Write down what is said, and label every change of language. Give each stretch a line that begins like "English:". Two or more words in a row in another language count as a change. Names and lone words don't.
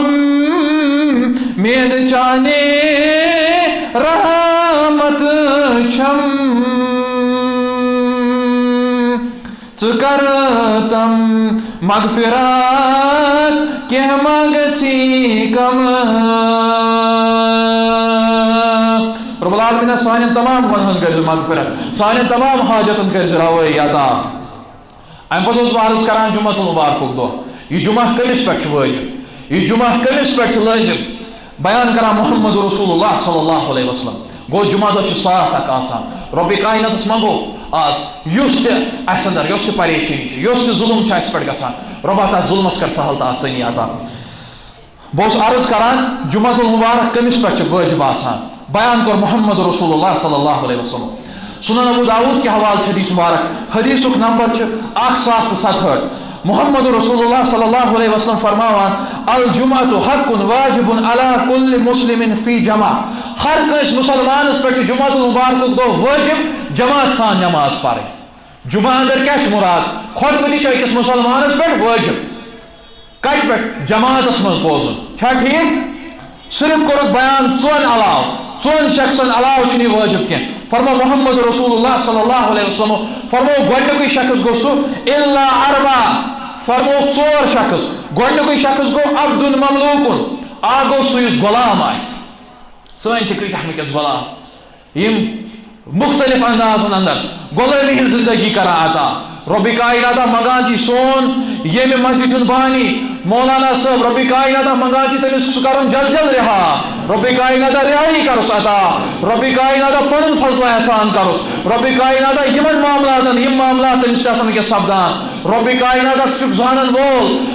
Kashmiri: وۄمید چانے رحمت چھم ژٕ کر تم مغفرات کینٛہہ ما گژھی کم رب العالمین سانٮ۪ن تمام گۄنہن کٔرۍ زِ مغفرت سانٮ۪ن تمام حاجتن کٔرۍ زِ روٲیی عطا امہِ پتہٕ اوسُس بہٕ عرض کران جمعہ المبارکُک دۄہ یہ جمعہ کٔمِس پٮ۪ٹھ چھُ وٲجب یہ جمعہ کٔمِس پٮ۪ٹھ چھُ لٲزم بیان کران محمد رسول اللہ صلی
Arabic: اللہ علیہ وسلم
Kashmiri: گو جمعہ دۄہ چھُ ساتھ اکھ آسان رۄبِ کائناتس منگو آز یُس تہِ اَسہِ اندر یۄس تہِ پریشٲنی چھِ یۄس تہِ ظلم چھُ اَسہِ پٮ۪ٹھ گژھان رۄبا تتھ ظلمس کر سہل تہٕ آسٲنی عطا بہٕ اوسُس عرض کران جمعہ المبارک کٔمِس پٮ۪ٹھ چھُ وٲجب آسان بیان کوٚر محمد رسول اللہ
Arabic: صلی اللہ علیہ وسلم
Kashmiri: سنن ابو داود کے حوالہ حدیث مبارک حدیثک نمبر چھُ 1067 محمد رسول
Arabic: اللہ صلی اللہ علیہ وسلم
Kashmiri: فرماوان
Arabic: الجمعۃ حق واجب علی کل مسلم فی جمع
Kashmiri: ہر کٲنٛسہِ مسلمانس پٮ۪ٹھ چھُ جمعہ المبارکُک دۄہ وٲجب جماعت سان نماز پرٕنۍ جمعہ اندر کیٛاہ چھُ مراد خۄطبہٕ تہِ چھُ أکِس مسلمانس پٮ۪ٹھ وٲجب کتہِ پٮ۪ٹھ جماعتس منٛز بوزُن چھا ٹھیٖک صرف کورک بیان ژون علاوہ ژون شخصن علاوہ چھنی واجب کی فرمو محمد رسول اللہ
Arabic: صلی اللہ علیہ وسلم
Kashmiri: فرمو گۄڈنیُکُے شخص گو سُہ
Arabic: الا اربع
Kashmiri: فرمو ژور شخص گۄڈنیُکُے شخص گو
Arabic: عبد مملوکن
Kashmiri: آ گو سُہ یُس غلام آسہِ سٲنۍ تہِ کۭتیاہ وٕنکٮ۪س غلام یِم مختلف اندازن اندر غلٲمی ہٕنٛز زندگی کران عطا رۄبِ کائناتہ منگان چھی سون ییٚمہِ مسجد ہُنٛد بانی مولانا صٲب رۄبِ کائناتہ منگان چھی تٔمِس سُہ کرُن جل جل رہا رۄبِ کائناتہ رہایی کرُس عطا رۄبِ کائناتہ پنُن فضل احسان کرُس رۄبِ کائناتہ یِمن معاملاتن یِم معاملات تٔمِس تہِ آسن وٕنکٮ۪س سپدان رۄبِ کائناتہ ژٕ چھُکھ زانن وول